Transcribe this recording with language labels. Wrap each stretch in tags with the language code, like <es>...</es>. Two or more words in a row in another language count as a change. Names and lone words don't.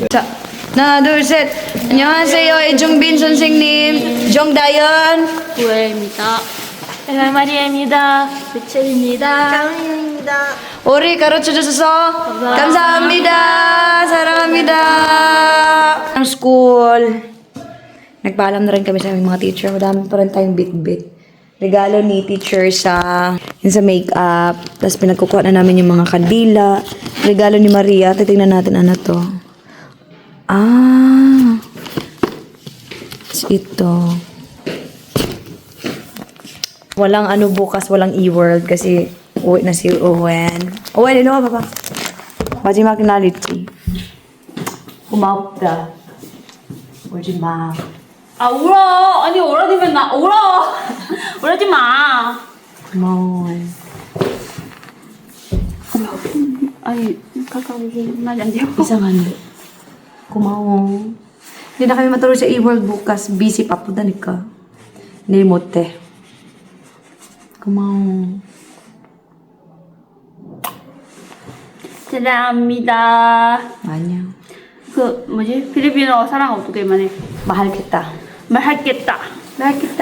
<ko>자, 하나, 둘, 셋. 안녕하세요, 이종빈 선생님, 정다연. 구혜입니다. 마리아입니다. 미첼입니다. 우리 가르쳐주셔서 감사합니다. 사랑합니다.</ko> <tl>Ang school. Nagpaalam na rin kami sa aming mga teacher. Madami pa rin tayong bit-bit. Regalo ni teacher yun sa makeup. Tapos pinagkukuha na namin yung mga kandila. Regalo ni Maria. Titignan natin ano to. Ito. Walang ano bukas, walang e-world kasi uwi na si Owen. Owen, ano ka ba?</tl> <ko>마지막 날이지. 고맙다. 울지 마. 아 울어. 아니 울어지면 나 울어. 울지 마. 고마워. 아니 가까이 말이 안 돼요. 이상하네. 고마워.</ko> <tl>Hindi na kami matulog sa e-world bukas. Busy pa po danika.</tl> <ko>내일 못해. 고마워. 사랑합니다. 아니야. 그 뭐지? 필리핀어 사랑 어떻게 말해? 말하겠다. 말하겠다. 말하겠다.</ko>